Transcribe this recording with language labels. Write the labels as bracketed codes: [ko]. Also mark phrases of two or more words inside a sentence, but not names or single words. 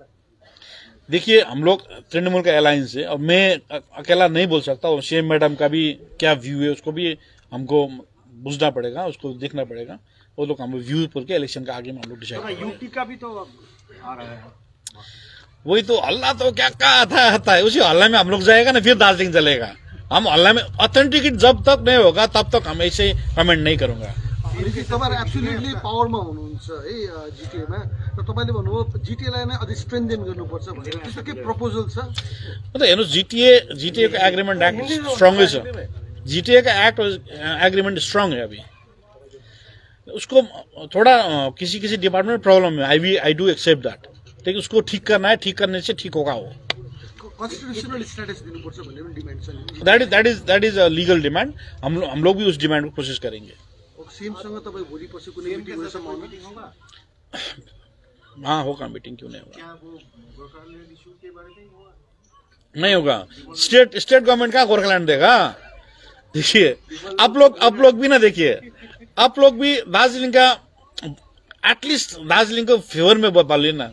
[hi] देखिए हम लोग तृणमूल का अलायंस है और मैं अकेला नहीं बोल सकता, और [en] CM madam [hi] का भी क्या व्यू है उसको भी हमको बुझना पड़ेगा, उसको देखना पड़ेगा। वो लोग हम व्यू पर के इलेक्शन का आगे में हम लोग डिसाइड करेंगे। यूटी का भी तो आ रहा है, वही तो हल्ला तो क्या आता है, उसी हल्ला में हम लोग जाएगा ना, फिर दार्जिलिंग चलेगा। हम हल्ला में ऑथेंटिकेट जब तक नहीं होगा तब तक हम ऐसे कमेंट नहीं करूंगा। [ne] तपाईहरु [en] absolutely powerमा [ne] हुनुहुन्छ है जिटिएमा, र तपाईले भन्नुभयो जिटिएलाई नै अझै स्ट्रेन्थेन गर्नुपर्छ भनेर, त्यस्तो के प्रपोजल छ? [hi] मतलब हेर्नुहोस् जिटिए का [en] agreement act strong [hi] है, जिटिए का [en] act agreement strong [hi] है। अभी उसको थोड़ा किसी किसी डिपार्टमेंट में प्रॉब्लम है, [en] I do accept that, [hi] लेकिन उसको ठीक करना है, ठीक करने से ठीक होगा। वो [en] constitutional status [ne] दिनुपर्छ भन्ने पनि डिमान्ड छ। [en] That is a legal demand. [hi] हम लोग भी उस डिमांड को कोशिश करेंगे। [ne] सीएमसँग तपाईँ भोलि पर्सि कुनै मिटिङ हुने सम्भावना होगा? [hi] हाँ होगा, मीटिंग क्यों नहीं होगा? क्या वो गोरखालैंड इशू के बारे में होगा? नहीं होगा। [en] state government [hi] का गोरखालैंड देगा? देखिए आप लोग भी ना, देखिए आप लोग भी दार्जिलिंग का एटलीस्ट दार्जिलिंग को फेवर में बोलिए ना।